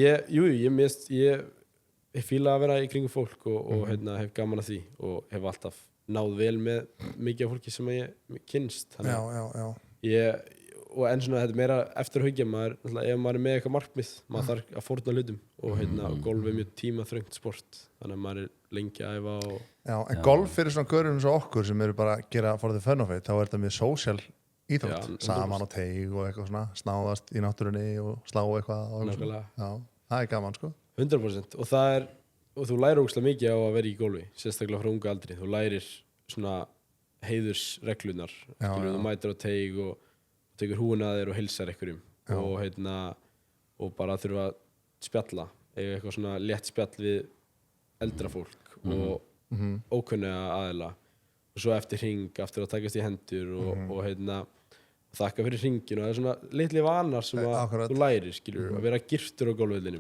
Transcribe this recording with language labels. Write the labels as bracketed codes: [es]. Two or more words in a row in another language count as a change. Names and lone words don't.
[is] Ég fíla að vera í kringum fólk og hef gaman að því og hef alltaf náð vel með mikið af fólki sem ég kynnst. Já. En svona þetta er meira eftir að hugja maður, ef maður er með eitthvað markmið, maður þarf að fórna hlutum og golf er mjög tímaþröngt sport, þannig að maður er lengi að æfa og... Já, en golf fyrir svona gaurum eins og okkur sem eru bara að gera [en] for the fun of it, [is] þá er þetta mjög social íþrótt, Já, saman á teig og eitthvað svona, snáðast í náttúrunni og slá eitthvað og eitthvað svona. Nákvæmlega. Já, það er gaman sko 100% og þú lærir ógeðslega mikið á að vera í golfi, sérstaklega frá unga aldri. Þú lærir svona heiðursreglunar, þú mætir á teig og tekur húna að þér og heilsar einhverjum og bara þurfa að spjalla, eiga eitthvað svona létt spjall við eldra fólk og ókunniga aðila og svo eftir hring, aftur að takast í hendur og þakka fyrir hringin og það er svona litli vanar sem að þú lærir, skilur, að vera girtur á golfvellinum.